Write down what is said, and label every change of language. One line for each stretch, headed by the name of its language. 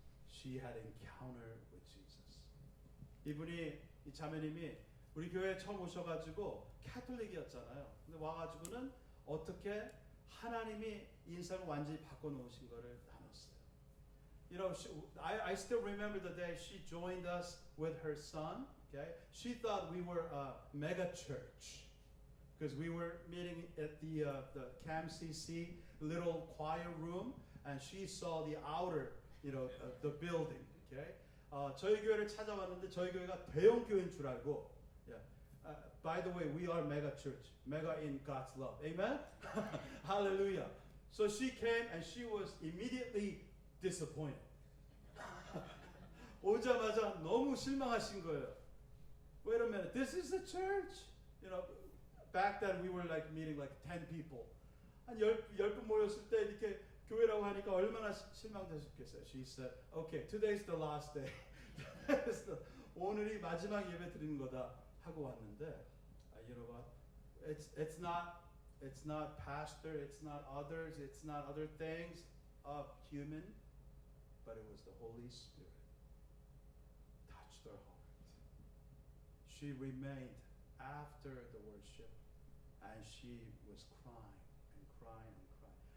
English: She had encounter with Jesus.
Korean: 이 자매님이 우리 교회에 처음 오셔가지고 캐톨릭이었잖아요. 근데 와가지고는 어떻게 하나님이 인생을 완전히 바꿔놓으신 거를 나눴어요.
English: I still remember the day she joined us with her son. Okay, she thought we were a mega church because we were meeting at the CAMCC little choir room, and she saw the outer, the building.
Korean: Okay, 저희 교회를 찾아왔는데 저희 교회가 대형 교회인 줄 알고.
English: Yeah. By the way, we are mega church, mega in God's love. Amen. Hallelujah. So she came and she was immediately disappointed.
Korean: 오자마자 너무 실망하신 거예요.
English: Wait a minute, this is a church. Back then we were meeting 10 people.
Korean: 한 10분 모였을 때 이렇게 교회라고 하니까 얼마나 실망되셨겠어요.
English: She said, okay, today's the last day.
Korean: 오늘이 마지막 예배 드리는 거다 하고 왔는데,
English: you know what? It's not pastor, it's not others, it's not other things of human, but it was the Holy Spirit touched her heart. She remained after the worship, and she was crying and crying and crying.